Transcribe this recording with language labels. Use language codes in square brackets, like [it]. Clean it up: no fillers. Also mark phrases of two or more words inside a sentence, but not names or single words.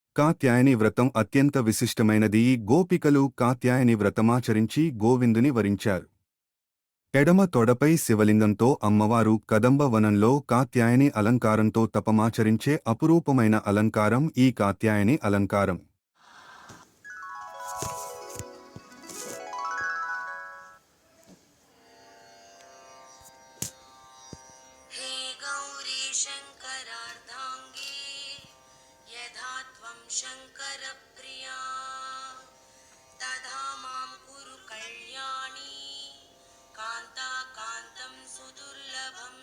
[te] కాత్యాయని వ్రతం అత్యంత విశిష్టమైనది. గోపికలు కాత్యాయని వ్రతమాచరించి గోవిందుని వరించారు. ఎడమ తొడపై శివలింగంతో అమ్మవారు కదంబ వనంలో కాత్యాయని అలంకారంతో తపమాచరించే అపురూపమైన అలంకారం ఈ కాత్యాయని అలంకారం. [sa] शंकर प्रिया तथा मां कुरु कल्याणी कांता कांतं सुदुर्लभम्